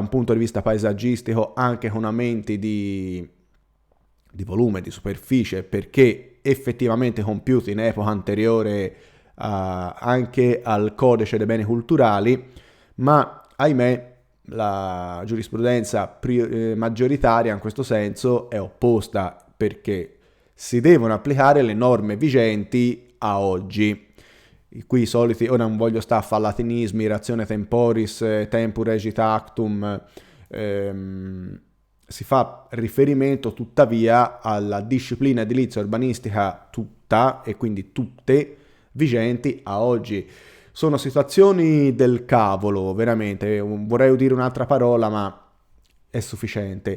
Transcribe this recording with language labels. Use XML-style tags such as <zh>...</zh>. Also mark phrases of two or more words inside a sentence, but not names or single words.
<it>un punto di vista paesaggistico anche con aumenti di volume, di superficie, perché effettivamente compiuti in epoca anteriore anche al codice dei beni culturali, ma ahimè la giurisprudenza maggioritaria in questo senso è opposta perché si devono applicare le norme vigenti a oggi. Qui i soliti, ora non voglio stare a fare latinismi,</it> <la>ratione temporis, tempus regit actum,</la> <it>si fa riferimento tuttavia alla disciplina edilizia urbanistica tutta e quindi tutte vigenti a oggi. Sono situazioni del cavolo, veramente, vorrei dire un'altra parola ma è sufficiente.</it>